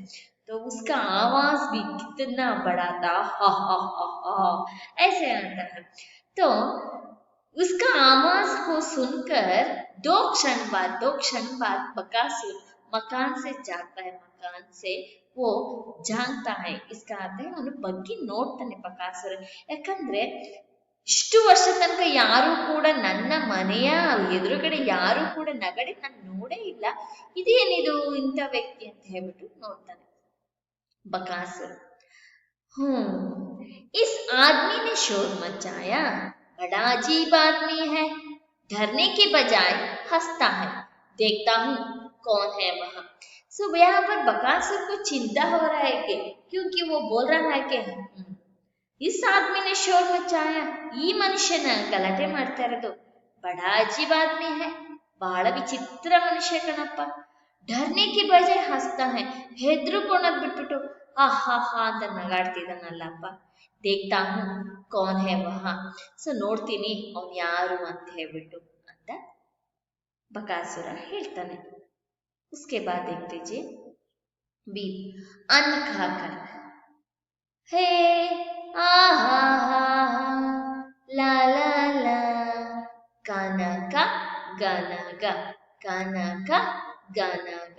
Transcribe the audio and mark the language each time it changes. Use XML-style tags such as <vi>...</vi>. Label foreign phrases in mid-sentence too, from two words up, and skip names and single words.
<hi>तो उसका आवाज भी कितना बड़ा था। हा ऐसे आता है। तो उसका आवाज को सुनकर 2 क्षण बाद बकासुर मकान से जाता है। मकान से वो झांकता है। इसका अर्थ है</hi> <kn>ಅವನು ಬಗ್ಗಿ ನೋಡ್ತಾನೆ ಬಕಾಸುರ। ಯಾಕಂದ್ರೆ ಇಷ್ಟು ವರ್ಷ ತನಕ ಯಾರು ಕೂಡ ನನ್ನ ಮನೆಯ ಎದುರುಗಡೆ ಯಾರು ಕೂಡ ನಗಡಿ ನಾನು ನೋಡೇ ಇಲ್ಲ, ಇದೇನಿದು ಇಂಥ ವ್ಯಕ್ತಿ ಅಂತ ಹೇಳ್ಬಿಟ್ಟು ನೋಡ್ತಾನೆ बकासुर।</kn> <hi>इस आदमी ने शोर मचाया, बड़ा अजीब आदमी है, डरने के बजाय हंसता है, देखता हूँ कौन है वहां। सो यहाँ पर बकासुर को चिंता हो रहा है कि क्योंकि वो बोल रहा है कि इस आदमी ने शोर मचाया,</hi> <kn>ಈ ಮನುಷ್ಯನ ಗಲಾಟೆ ಮಾಡ್ತಾ ಇರೋದು</kn> <hi>बड़ा अजीब आदमी है,</hi> <kn>ಬಹಳ ವಿಚಿತ್ರ ಮನುಷ್ಯ ಕಣಪ್ಪ।</kn> <hi>डरने के बजाय हंसता है,</hi> <kn>ಹೆದರುಕೊಂಡದ್ ಬಿಟ್ಬಿಟ್ಟು हा ಅಂತ ನಗಾಡ್ತಿದ್ದಾನಲ್ಲಪ್ಪ।</kn> <hi>देखता हूँ कौन है वहां,</hi> <kn>ಸೊ ನೋಡ್ತೀನಿ ಅವ್ನು ಯಾರು ಅಂತ ಹೇಳ್ಬಿಟ್ಟು ಅಂತ बकासुर ಹೇಳ್ತಾನೆ।</kn> <hi>उसके बाद देख लीजिए भीम अन्न खाकर हे आहा ला ला ला गाना का गाना गा गाना का गाना गा।</hi>